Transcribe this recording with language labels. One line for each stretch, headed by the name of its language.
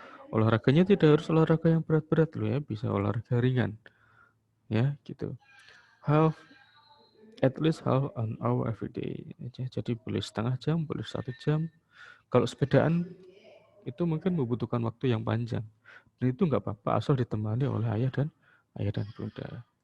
Indonesian: Olahraganya tidak harus olahraga yang berat-berat loh ya, bisa olahraga ringan. Ya, gitu.
English: At least half an hour every day.
Indonesian: Jadi boleh setengah jam, boleh 1 jam. Kalau sepedaan itu mungkin membutuhkan waktu yang panjang. Dan itu nggak apa-apa asal ditemani oleh ayah dan bunda.